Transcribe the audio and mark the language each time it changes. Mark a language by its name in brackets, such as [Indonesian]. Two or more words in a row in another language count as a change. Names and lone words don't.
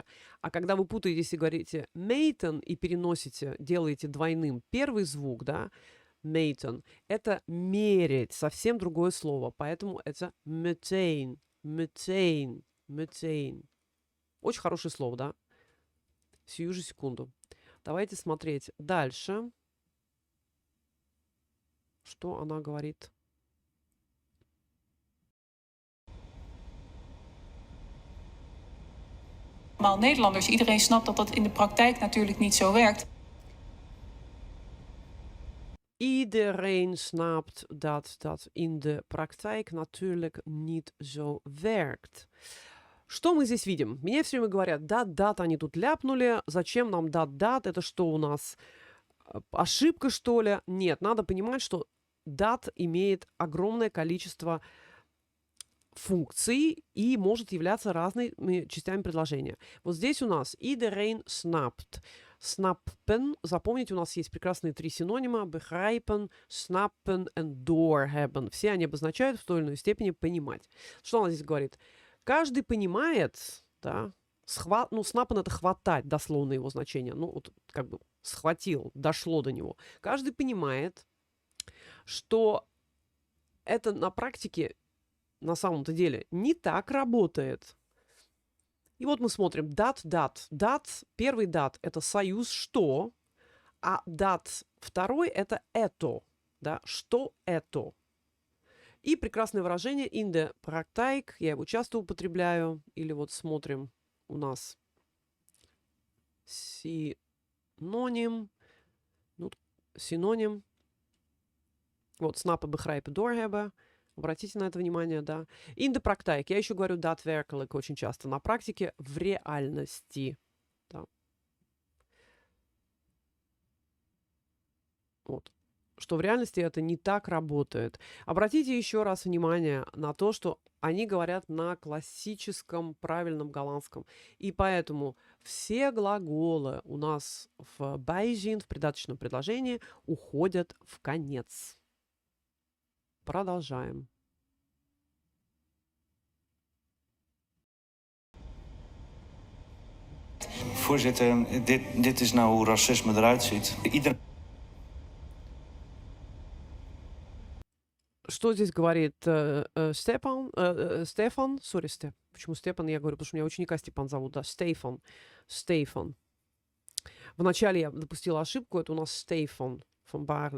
[Russian] А когда вы путаетесь и говорите meten и переносите, делаете двойным первый звук, да, meten, это мерить, совсем другое слово, поэтому это meteen. Очень хорошее слово, да? Сию же секунду. Давайте смотреть дальше. Что она говорит? [Dutch] Allemaal Nederlanders. Iedereen snapt dat dat in de praktijk natuurlijk niet zo werkt. Iedereen snapt dat dat in de praktijk natuurlijk niet zo werkt. [Russian] Что мы здесь видим? Меня все время говорят, дат, они тут ляпнули, зачем нам дат, это что у нас, ошибка что ли? Нет, надо понимать, что дат имеет огромное количество функций и может являться разными частями предложения. Вот здесь у нас [Dutch] iedereen snapt. Snappen, [Russian] запомните, у нас есть прекрасные 3 синонима: [Dutch] begrijpen, snappen и doorhebben. [Russian] Все они обозначают в той или иной степени понимать. Что она здесь говорит? Каждый понимает, да, snappen это хватать, дословно его значение. Ну, вот как бы схватил, дошло до него. Каждый понимает, что это на практике на самом-то деле не так работает. И вот мы смотрим дат. Первый дат – это союз «что», а дат второй – это «это». Да, что это. И прекрасное выражение [Dutch] in the praktijk. [Russian] Я его часто употребляю. Или вот смотрим, у нас синоним. Ну, синоним. Вот snappen, begrijpen, doorhebben. Обратите на это внимание, да. [Dutch] In the praktijk. [Russian] Я еще говорю daadwerkelijk очень часто. На практике, в реальности. Да. Вот. Что в реальности это не так работает. Обратите еще раз внимание на то, что они говорят на классическом правильном голландском. И поэтому все глаголы у нас в bijzin, в придаточном предложении, уходят в конец. Продолжаем. [Dutch] Voorzitter, dit is nou hoe racisme eruit ziet. [Russian] Что здесь говорит Стефан? Почему Степан? Я говорю, потому что у меня ученика Степан зовут, да, Стефан. Вначале я допустила ошибку, это у нас Стефан фон Барле.